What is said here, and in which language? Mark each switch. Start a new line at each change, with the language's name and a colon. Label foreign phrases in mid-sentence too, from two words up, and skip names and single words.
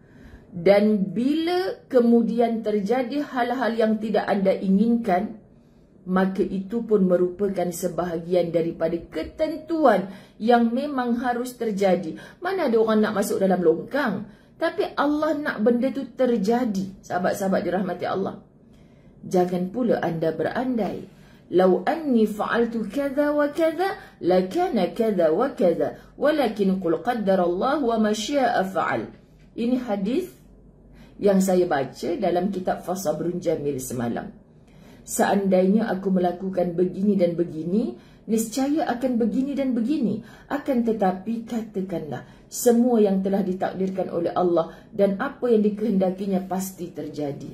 Indonesian: Dan bila kemudian terjadi hal-hal yang tidak anda inginkan, maka itu pun merupakan sebahagian daripada ketentuan yang memang harus terjadi.
Malay: Mana ada orang nak masuk dalam longkang? Tapi Allah nak benda tu terjadi. Sahabat-sahabat dirahmati Allah. Jangan pula anda berandai.
Arabic: لو أني فعلت كذا وكذا، لكان كذا وكذا. ولكن قل قدر الله وما شاء فعل.
Malay: Ini hadis yang saya baca dalam kitab Fasabrun Jamil semalam.
Indonesian: Seandainya aku melakukan begini dan begini, niscaya akan begini dan begini. Akan tetapi katakanlah, semua yang telah ditakdirkan oleh Allah dan apa yang dikehendakinya pasti terjadi.